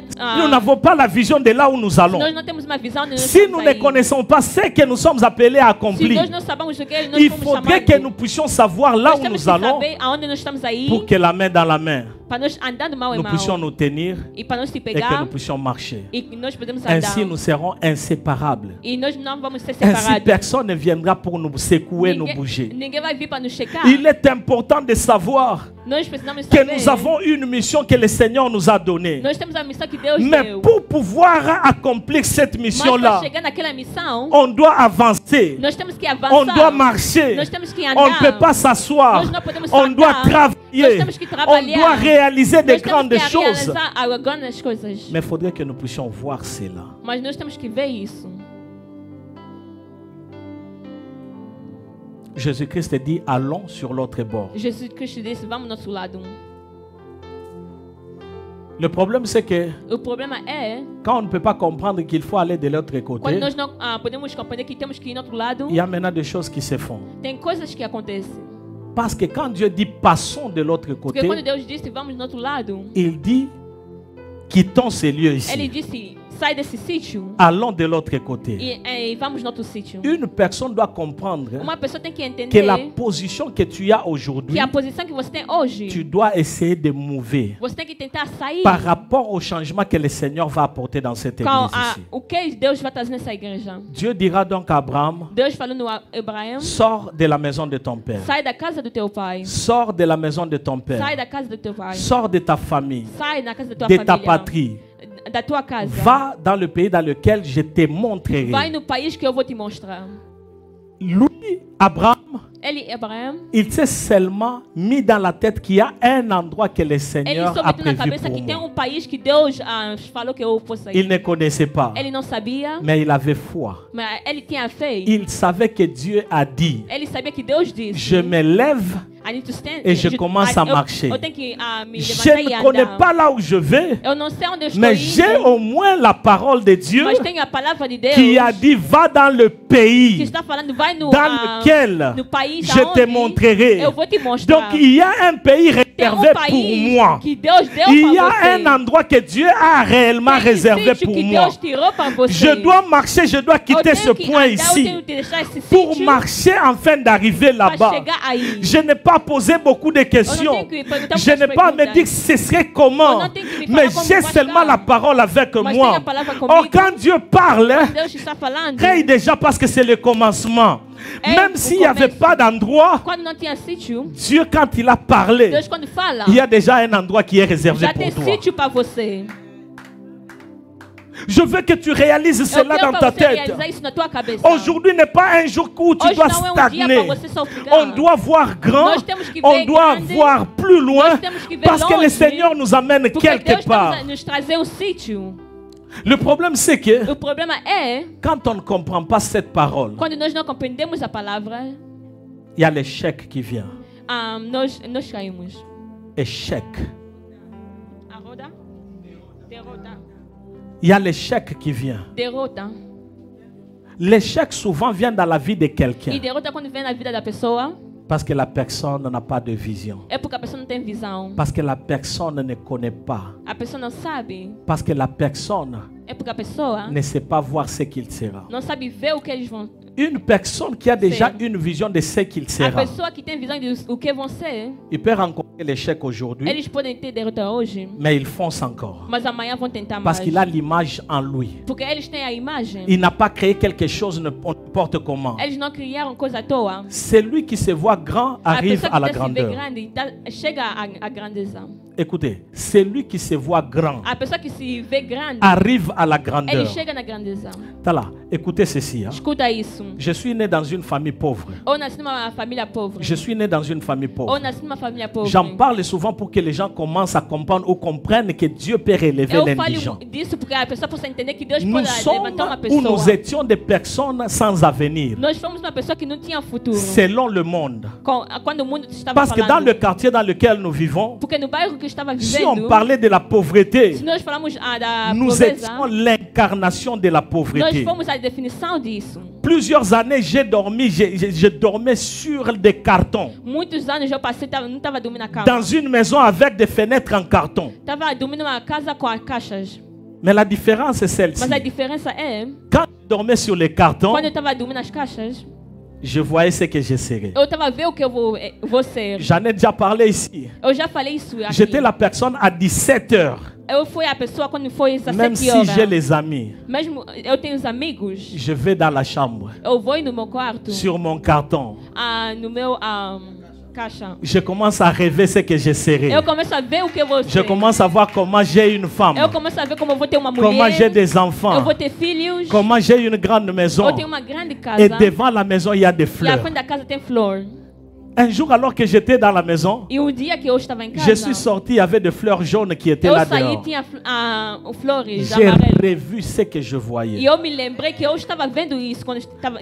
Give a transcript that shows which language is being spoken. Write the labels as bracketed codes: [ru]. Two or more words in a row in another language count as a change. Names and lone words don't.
[fr] Nous n'avons pas la vision de là où nous allons. [pt] Nós não temos uma visão de nós [fr] Si [pt] estamos [fr] nous ne [pt] aí. [fr] connaissons pas ce que nous sommes appelés à [pt] Se [fr] accomplir, [pt] nós não sabemos o que nós [fr] il [pt] fomos [fr] faudrait [pt] chamados, [fr] que nous puissions savoir là [pt] nós [fr] où [pt] temos [fr] nous [pt] que [fr] allons [pt] saber aonde nós estamos aí [fr] pour que la main dans la main, [pt] para nós andar de mão em [fr] nous [pt] mão [fr] puissions nous tenir [pt] e para nós se [fr] et que [pt] pegar [fr] nous puissions marcher. [pt] e que nós podemos andar. [fr] Ainsi, nous serons inséparables. [pt] E nós não vamos ser [fr] Ainsi, [pt] separados. [fr] personne ne viendra pour nous secouer, nous bouger. [pt] Ninguém vai vir para nos checar. [fr] Il est important de savoir [pt] Nós precisamos [fr] que [pt] saber. [fr] nous avons une mission que le Seigneur nous a donnée. [pt] Nós temos a missão que Deus [fr] Mais [pt] deu. [fr] pour pouvoir accomplir cette [pt] Mas para [fr] mission-là, [pt] chegar naquela missão, [fr] on doit avancer. [pt] nós temos que avançar. [fr] On doit marcher. [pt] Nós temos que [fr] On ne [pt] andar. [fr] peut pas s'asseoir. [pt] Nós não podemos [fr] On [pt] sentar. [fr] doit [pt] Nós [fr] travailler. [pt] temos que [fr] On [pt] trabalhar. [fr] doit réaliser de [pt] Nós temos [fr] grandes [pt] que [fr] choses. [pt] realizar grandes coisas. [fr] Mais il faudrait que nous puissions voir cela. [pt] Mas nós temos que ver isso. [fr] Jésus-Christ dit, allons sur l'autre bord. [pt] Jesus Cristo disse, vamos do nosso lado. [fr] Le problème, c'est que [pt] O problema é [fr] quand on ne peut pas comprendre qu'il faut aller de l'autre côté, [pt] quando nós não podemos compreender que temos que ir no outro lado. [fr] il y a maintenant des choses qui se font. [pt] Tem coisas que acontecem. [fr] Parce que quand Dieu dit passons de l'autre [pt] Porque quando [fr] côté, [pt] Deus disse vamos do outro lado, [fr] il dit quittons ces lieux [pt] Ele [fr] ici. [pt] disse sai desse sítio [fr] Allons de l'autre côté. [pt] e vamos no outro sítio. [fr] Une personne doit comprendre [pt] Uma pessoa tem que [fr] que [pt] entender [fr] la position que tu as aujourd'hui, [pt] que a posição que você tem hoje, [fr] tu dois essayer de mouver [pt] você tem que tentar sair [fr] par rapport au changement que le Seigneur va apporter dans cette [pt] com [fr] église ici. [pt] o que Deus vai trazer nessa igreja. [fr] Dieu dira donc à Abraham, [pt] Deus falando a Abraão, [fr] sors de la maison de ton père. [pt] sai da casa do teu pai. [fr] Sors de la maison de ton [pt] Sai [fr] père. [pt] da casa do teu pai. [fr] Sors de ta famille, [pt] Sai da casa da tua [fr] de ta [pt] família. [fr] patrie. [pt] Da tua casa. [fr] Va dans le pays dans lequel je te montrerai. [pt] Vai no país que eu vou te mostrar. [fr] Lui, Abraham, [pt] Ele, Abraão, [fr] il s'est seulement mis dans la tête qu'il y a un endroit que le [pt] ele [fr] Seigneur [pt] só [fr] a [pt] meteu na [fr] prévu [pt] cabeça [fr] pour [pt] que tem [fr] moi. [pt] país que Deus falou que eu posso [fr] Il [pt] ir. [fr] ne connaissait pas, [pt] Ele não sabia, [fr] mais il avait foi. [pt] mas ele tinha fé. [fr] Il savait que Dieu a dit, [pt] Ele sabia que Deus disse. [fr] je me lève [en] I need to stand. [fr] et je commence à marcher. [pt] Eu tenho que me [fr] Je [pt] levantar e [fr] ne connais [pt] andar. [fr] pas là où je vais, [pt] Eu não sei onde eu estou [fr] mais j'ai [pt] indo, [fr] au moins la parole de Dieu [pt] mas tenho a palavra de Deus [fr] qui a dit, va dans le [pt] que [fr] pays [pt] está falando, vai no, [fr] dans lequel [pt] no país [fr] je te [pt] aonde [fr] montrerai. [pt] eu vou te mostrar. [fr] Donc il y a un pays [pt] Tem [fr] réservé pour [pt] país [fr] moi. [pt] que Deus deu [fr] Il y [pt] para [fr] a [pt] você. [fr] un endroit que Dieu a réellement [pt] Tem [fr] réservé [pt] sítio [fr] pour [pt] que [fr] moi. [pt] Deus tirou para você. [fr] Je dois marcher, je dois [pt] Eu [fr] quitter [pt] tenho [fr] ce [pt] que [fr] point [pt] andar, eu [fr] ici [pt] tenho que deixar esse [fr] pour [pt] sítio [fr] marcher afin d'arriver [pt] para [fr] là-bas. [pt] chegar aí. [fr] Je n'ai pas posé beaucoup de [pt] Eu não [fr] questions. [pt] tenho que perguntar [fr] Je [pt] muitas [fr] n'ai pas à me [pt] perguntas. [fr] dire ce serait comment, [pt] Eu não tenho que me [fr] mais [pt] falar como [fr] j'ai [pt] vai [fr] seulement [pt] chegar. [fr] la parole avec [pt] Mas [fr] moi. [pt] tem a palavra [fr] Or, [pt] comigo. [fr] quand Dieu parle, [pt] Deus está falando. [fr] crée déjà parce que c'est le commencement. [pt] É [fr] Même [pt] o [fr] s'il n'y avait [pt] começo. [fr] pas d'endroit, [pt] Quando não tinha sítio, [fr] Dieu, quand il a parlé, [pt] Deus quando fala, [fr] il y a déjà un endroit qui est réservé [pt] já tem [fr] pour toi. [pt] sítio para você. [fr] Je veux que tu réalises [pt] Eu [fr] cela [pt] quero [fr] dans [pt] para [fr] ta [pt] você [fr] tête. [pt] realizar isso na tua cabeça. [fr] Aujourd'hui n'est pas un jour où tu [pt] Hoje [fr] dois [pt] não é um dia para [fr] stagner. [pt] você só ficar. [fr] On doit voir grand, [pt] Nós temos que [fr] on [pt] ver [fr] doit [pt] grande. [fr] voir plus loin, [pt] Nós temos que ver [fr] parce que le [pt] longe. [fr] Seigneur nous amène [pt] Porque [fr] quelque [pt] Deus [fr] part. [pt] está nos trazer um sítio. [fr] Le problème c'est que [pt] O problema é [fr] quand on ne comprend pas cette parole, [pt] quando nós não compreendemos a palavra, [fr] il y a l'échec qui vient. [pt] nós caímos. [fr] Échec. [pt] A roda? Derrota. [fr] Il y a l'échec qui vient. [pt] Derrota. [fr] L'échec souvent vient dans la vie de [pt] E [fr] quelqu'un [pt] derrota quando vem na vida da pessoa [fr] parce que la personne n'a pas de vision. [pt] é porque a pessoa não tem visão. [fr] Parce que la personne ne connaît pas. [pt] A pessoa não sabe. [fr] Parce que la personne [pt] É porque a pessoa [fr] ne sait pas voir ce qu'il sera. [pt] não sabe ver o que eles vão [fr] Une personne qui a déjà une vision de ce qu'il [pt] A [fr] sera, [pt] pessoa que tem visão de o que vão ser, [fr] il peut rencontrer l'échec aujourd'hui, [pt] eles podem ter derrota hoje, [fr] mais il fonce encore. [pt] mas amanhã vão tentar [fr] Parce [pt] mais. [fr] qu'il a l'image en lui. [pt] Porque eles têm a imagem. [fr] Il n'a pas créé quelque chose n'importe comment. [pt] Eles não criaram coisa à toa. [fr] Celui qui se voit grand [pt] A [fr] arrive [pt] pessoa [fr] à la [pt] que se vê [fr] grandeur. [pt] grande chega à grandeza. [fr] Écoutez, celui qui se voit grand [pt] A pessoa que se vê grande, [fr] arrive à la [pt] ele [fr] grandeur. [pt] chega na grandeza. [fr] Tá là, écoutez ceci. Hein. [pt] Escuta isso. [fr] Je suis né dans une famille pauvre. [pt] Ou nasci numa família pobre. [fr] Je suis né dans une famille [pt] Ou [fr] pauvre. [pt] nasci numa família pobre. [fr] J'en parle souvent pour que les gens commencent à comprendre ou comprennent que Dieu peut relever [pt] Eu [fr] l'indigent. [pt] falo disso porque a pessoa possa entender que Deus [fr] Nous [pt] pode [fr] sommes [pt] levantar uma [fr] où [pt] pessoa. [fr] nous étions des personnes sans avenir, [pt] Nós fomos uma pessoa que não tinha futuro. [fr] selon le monde. [pt] Quando o mundo estava [fr] Parce que dans [pt] falando. [fr] le quartier dans lequel nous vivons, [pt] Porque no bairro que eu estava [fr] si on [pt] vivendo, [fr] parlait de la pauvreté, [pt] se nós falamos da [fr] nous [pt] pobreza, [fr] étions l'incarnation de la [pt] nós [fr] pauvreté. [pt] fomos a definição disso. [fr] Plusieurs années, j'ai dormi, je dormais sur des cartons. [pt] Muitos anos eu passei, não estava dormindo na cama. [fr] Dans une maison avec des fenêtres en carton. [pt] Estava dormindo numa casa com as caixas. [fr] Mais la différence est celle-ci. [pt] Mas a diferença é, [fr] Quand je dormais sur les cartons, [pt] quando eu estava dormindo nas caixas, [fr] je voyais ce que je serais. [pt] eu estava vendo o que eu vou ser. [fr] J'en ai déjà parlé ici. [pt] Eu já falei isso aqui. [fr] J'étais la personne à 17 heures. [pt] Eu fui a pessoa quando foi às [fr] Même [pt] 7 [fr] si [pt] horas. [fr] j'ai les amis, [pt] Mesmo eu tenho os amigos, [fr] je vais dans la chambre, [pt] eu vou no meu quarto, [fr] sur mon carton. [pt] no meu caixa. [fr] Je commence à rêver ce que je serai. [pt] Eu começo a ver o que eu vou [fr] Je [pt] ser. [fr] commence à voir comment j'ai une femme, [pt] Eu começo a ver como eu vou ter uma [fr] comment [pt] mulher. [fr] j'ai des [pt] Eu [fr] enfants, [pt] vou ter filhos. [fr] comment j'ai une grande maison. [pt] Eu tenho uma grande casa. [fr] Et devant la maison, il y a des [pt] E à [fr] fleurs. [pt] frente da casa tem flor. [fr] Un jour, alors que j'étais dans la maison, [pt] E um dia que eu estava em casa, [fr] je suis sorti, il y avait des fleurs jaunes qui étaient [pt] eu [fr] là [pt] saí [fr] dehors. [pt] tinha flores [fr] J'ai [pt] amarelas. [fr] revu ce que je [pt] E [fr] voyais. [pt] eu me lembrei que eu estava vendo isso quando eu estava